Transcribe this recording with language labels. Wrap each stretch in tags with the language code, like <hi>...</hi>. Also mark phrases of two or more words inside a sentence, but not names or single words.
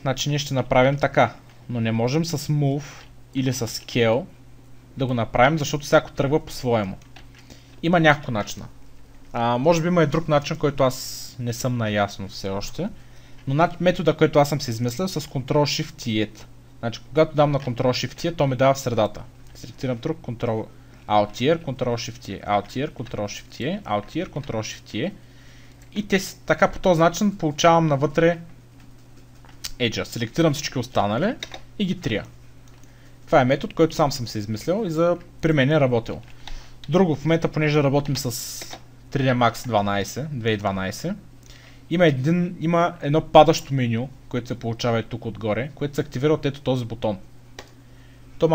<bg>Значи ние ще направим така, но не можем с Move или с Scale да го направим, защото всяко тръгва по-своему. Има няколко начина. Може би има и друг начин, който аз не съм наясно все още. Но метода, който аз съм си измислил с Ctrl-Shift и E. Значи, когато дам на Ctrl-Shift E, то ми дава в средата. Селектирам друг, Ctrl-Alt-R, Ctrl-Shift E, Alt-R, Ctrl-Shift E, Alt-R, Ctrl-Shift E. И така по този начин получавам навътре Edge. Селектирам всички останали и ги трия. Това е метод, който сам съм се измислил и при мен е работил. Друго, в момента, понеже работим с 3D Max 2012, има едно падащо меню, което се получава и тук отгоре, което се активира от ето този бутон.</bg>